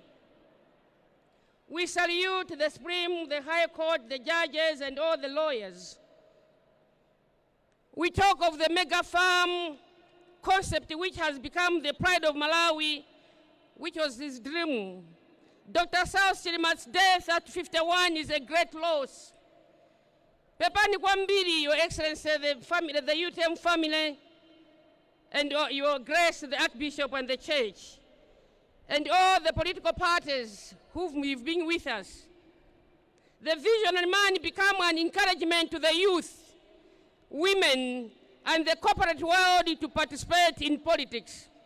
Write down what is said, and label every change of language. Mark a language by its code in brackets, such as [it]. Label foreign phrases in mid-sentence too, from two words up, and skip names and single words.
[en] We salute the Supreme, the High Court, the judges, and all the lawyers. We talk of the mega farm concept, which has become the pride of Malawi, which was his dream. Dr. Saulos Chilima's death at 51 is a great loss. [ny] Pepani kwambiri, [en] Your Excellency, the family, the UTM family, and Your Grace, the Archbishop and the Church, and all the political parties who've been with us. The visionary man became an encouragement to the youth, women, and the corporate world to participate in politics.